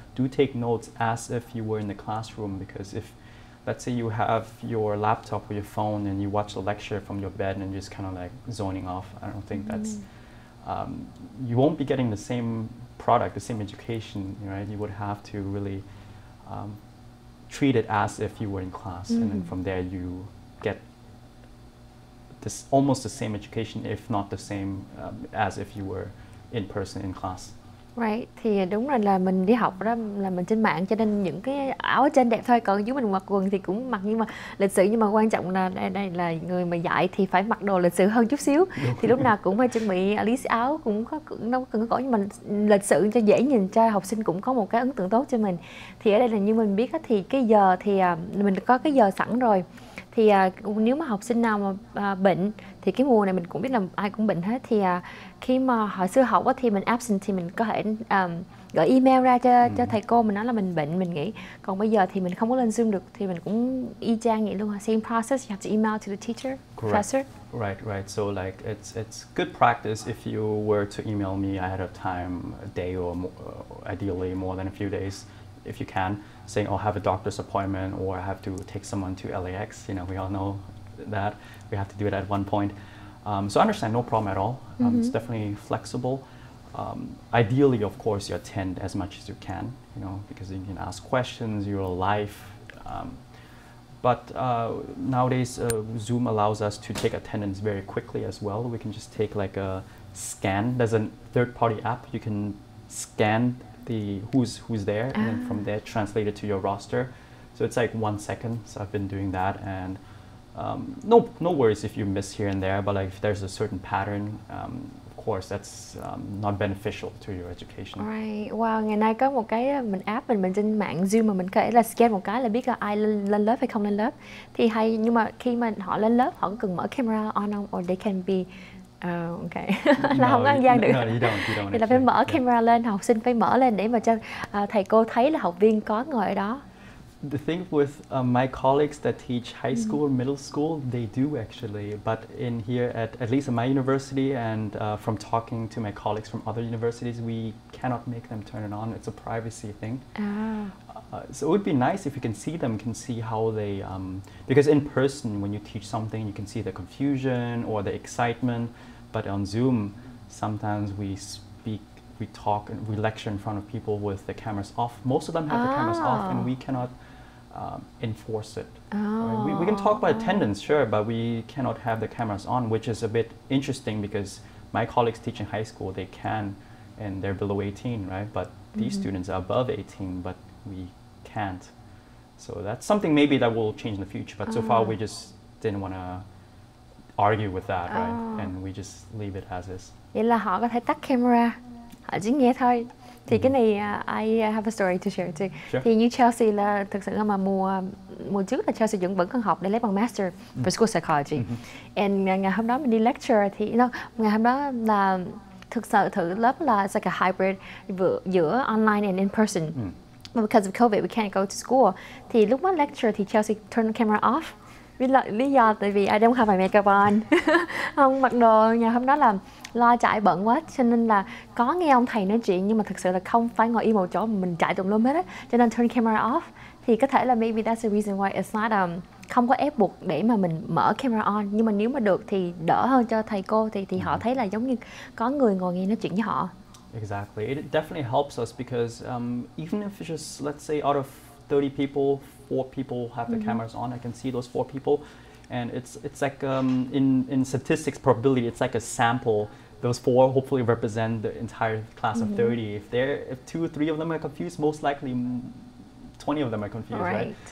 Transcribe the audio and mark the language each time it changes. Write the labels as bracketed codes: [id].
[en] Do take notes as if you were in the classroom, because if, let's say you have your laptop or your phone and you watch the lecture from your bed and just kind of like zoning off, I don't think that's, you won't be getting the same product, the same education, right? You would have to really treat it as if you were in class, and then from there you get this almost the same education, if not the same as if you were in person in class. Right, [vi] thì đúng rồi, là mình đi học đó là mình trên mạng, cho nên những cái áo ở trên đẹp thôi, còn dưới mình mặc quần thì cũng mặc nhưng mà lịch sự, nhưng mà quan trọng là đây là người mà dạy thì phải mặc đồ lịch sự hơn chút xíu. Thì lúc nào cũng phải chuẩn bị [en] at least [vi] áo cũng có đâu cần có, nhưng mà lịch sự cho dễ nhìn, cho học sinh cũng có một cái ấn tượng tốt cho mình. Thì ở đây là như mình biết thì cái giờ thì mình có cái giờ sẵn rồi. Thì nếu mà học sinh nào mà bệnh thì cái mùa này mình cũng biết là ai cũng bệnh hết, thì khi mà hồi xưa học thì mình absent thì mình có thể gửi email ra cho thầy cô, mình nói là mình bệnh, mình nghỉ. Còn bây giờ thì mình không có lên Zoom được thì mình cũng y chang vậy luôn, [en] same process, you have to email to the teacher, professor. Right. So like it's good practice if you were to email me ahead of time, a day or more, ideally more than a few days, if you can, saying, oh, I have a doctor's appointment, or I have to take someone to LAX. You know, we all know that we have to do it at one point. So I understand, no problem at all. It's definitely flexible. Ideally, of course, you attend as much as you can, you know, because you can ask questions, you're alive. But nowadays, Zoom allows us to take attendance very quickly as well. We can just take like a scan. There's a third-party app. You can scan who's there, and then from there translate it to your roster. So it's like 1 second. So I've been doing that, and no worries if you miss here and there. But like if there's a certain pattern, of course that's not beneficial to your education. Right. [vi] Wow, ngày nay có một cái mình trên mạng Zoom mà mình có thể là scan một cái là biết là ai lên lớp hay không lên lớp. Thì hay, nhưng mà khi mà họ lên lớp họ cần mở [en] camera on [vi] không, [en] or they can be okay. [vi] Là không có ăn gian được. [en] No, you don't. [vi] Thì là phải mở camera lên, học sinh phải mở lên để mà cho thầy cô thấy là học viên có ngồi ở đó. [en] The thing with my colleagues that teach high school or middle school, they do actually. But in here, at least at my university, and from talking to my colleagues from other universities, we cannot make them turn it on. It's a privacy thing. So it would be nice if you can see them, can see how they, because in person, when you teach something, you can see the confusion or the excitement. But on Zoom, sometimes we speak, we talk, and we lecture in front of people with the cameras off. Most of them have the cameras off, and we cannot enforce it. Right? We can talk about attendance, sure, but we cannot have the cameras on, which is a bit interesting because my colleagues teaching high school, they can, and they're below 18, right? But these students are above 18, but we can't. So that's something maybe that will change in the future. But so far, we just didn't want to argue with that, right? And we just leave it as is. [vi] Vậy là họ có thể tắt camera, họ chỉ nghe thôi. Thì cái này [en] I have a story to share too. Sure. [vi] Thì như Chelsea là thực sự mà mùa trước là Chelsea vẫn còn học để lấy bằng master [en] for school psychology. [vi] And ngày hôm đó mình đi lecture thì ngày hôm đó là thực sự thử lớp là [en] it's like a hybrid [vi] giữa [en] online and in person. because of COVID we can't go to school. [vi] Thì lúc đó lecture thì Chelsea [en] turn the camera off. [vi] Lý do tại vì [en] I don't have my makeup on. [vi] Không mặc đồ, ngày hôm đó là lo chạy bận quá, cho nên là có nghe ông thầy nói chuyện nhưng mà thực sự là không phải ngồi im một chỗ mà mình chạy tùm lum hết á, cho nên [en] turn camera off. [vi] Thì có thể là [en] maybe that's the reason why it's not [vi] không có ép buộc để mà mình mở [en] camera on, [vi] nhưng mà nếu mà được thì đỡ hơn cho thầy cô, thì họ thấy là giống như có người ngồi nghe nói chuyện với họ. [en] Exactly, it definitely helps us because even if it's just, let's say, out of 30 people, 4 people have the cameras on, I can see those 4 people, and it's like in statistics probability, it's like a sample. Those 4 hopefully represent the entire class of 30. If 2 or 3 of them are confused, most likely 20 of them are confused, right?